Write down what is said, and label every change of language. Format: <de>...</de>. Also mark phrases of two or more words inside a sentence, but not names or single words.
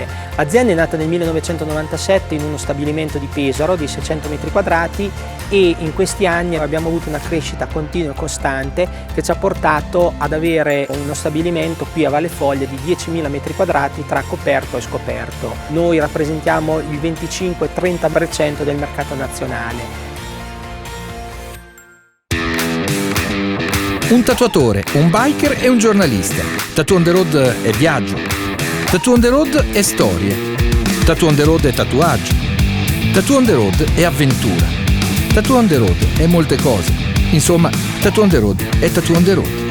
<it>L'azienda è nata nel 1997 in uno stabilimento di Pesaro di 600 metri quadrati e in questi anni abbiamo avuto una crescita continua e costante che ci ha portato ad avere uno stabilimento qui a Valle Foglia di 10.000 metri quadrati tra coperto e scoperto. Noi rappresentiamo il 25-30% del mercato nazionale. Un tatuatore, un biker e un giornalista. Tattoo on the Road è viaggio. Tattoo on the Road è storie. Tattoo on the Road è tatuaggio. Tattoo on the Road è avventura. Tattoo on the Road è molte cose. Insomma, Tattoo on the Road è Tattoo on the Road.</it>